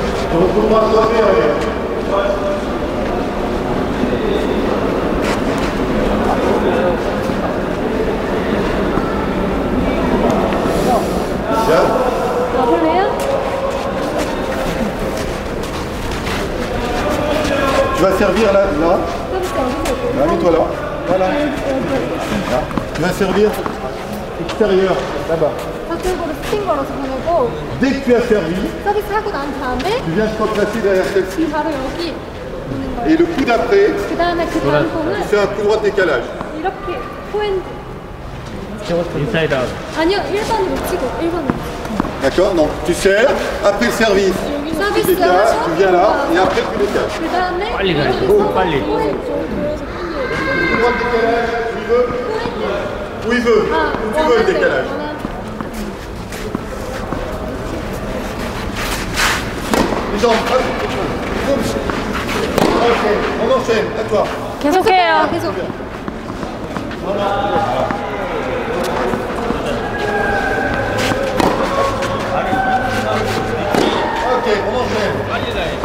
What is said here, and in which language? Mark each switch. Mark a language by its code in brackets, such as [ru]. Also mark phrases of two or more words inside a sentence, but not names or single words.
[ko] 가볼래요? [fr] Tu vas servir là, là. [ko] 서비스 어디서? [fr] Mets-toi là. Voilà. Là. Tu vas servir extérieur, là-bas. [ko] 저쪽으로 스팀 걸어서 보내고 [fr] Dès que tu as servi, [ko] 서비스 하고 난 다음에 [fr] tu viens te replacer derrière celle-ci. [ko] 바로 여기 보는 거예요. [fr] Et le coup d'après, [ko] 그 다음에 그 다음 공을 [fr] c'est un coup droit de décalage. [ko] 이렇게 포핸드. [en] inside out. [ko] 아니요, 1번으로 치고 1번으로. [fr] D'accord? Donc tu sers, après le service, tu [ko] 서비스 [fr] décales, [ko] 하고 [fr] tu viens là, et après tu décales. [ko] 그 다음에 빨리 가야지. 여기서 빨리. 포핸드 돌려서 [fr] Coup droit de décalage, où il veut. Où tu veux le décalage. Les jambes, hop, boum. Ok, on enchaîne, à toi. [ko] 계속해요. 계속. [fr] Ok, on enchaîne.